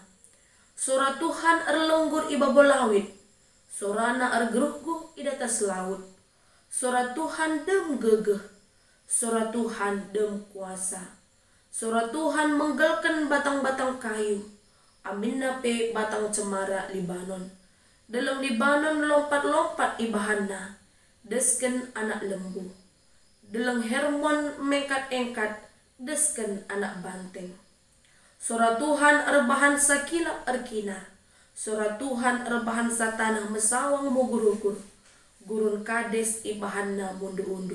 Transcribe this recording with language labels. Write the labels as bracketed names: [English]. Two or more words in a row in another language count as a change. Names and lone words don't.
[Batak Karo] Sora Tuhan erlonggur i babolawit, sorana ergeruhguh i datas laut. Sora Tuhan dem gegeh, sora Tuhan dem kuasa. Sora Tuhan menggelkan batang-batang kayu, aminna pe batang cemara Libanon. Dalam Libanon lompat-lompat i bahanna. Desken anak lembu. Deleng Hermon mengkat-engkat, desken anak banteng. Sora Tuhan erbahan sakilap erkinar. Sora Tuhan erbahan satanah mesawang mugur-ugur. Gurun kades ibahanna mundu-undu.